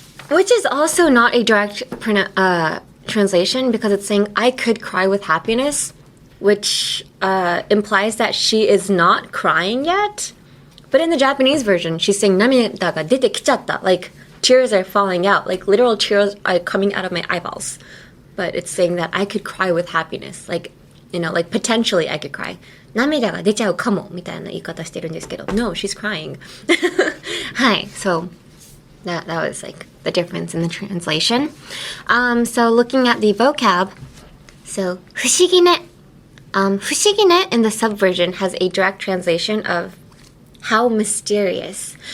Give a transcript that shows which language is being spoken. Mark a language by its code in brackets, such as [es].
[en] Which is also not a direct translation, because it's saying I could cry with happiness, which implies that she is not crying yet. But in the Japanese version, she's saying [ja] 涙が出てきちゃった, [en] like tears are falling out, like literal tears are coming out of my eyeballs. But it's saying that I could cry with happiness, like, you know, like potentially I could cry. [ja] 涙が出ちゃうかもみたいな言い方してるんですけど, [en] no, she's crying. Hi, so that was like the difference in the translation. So looking at the vocab, so [ja] 不思議ね. 不思議ね [en] in the subversion has a direct translation of how mysterious.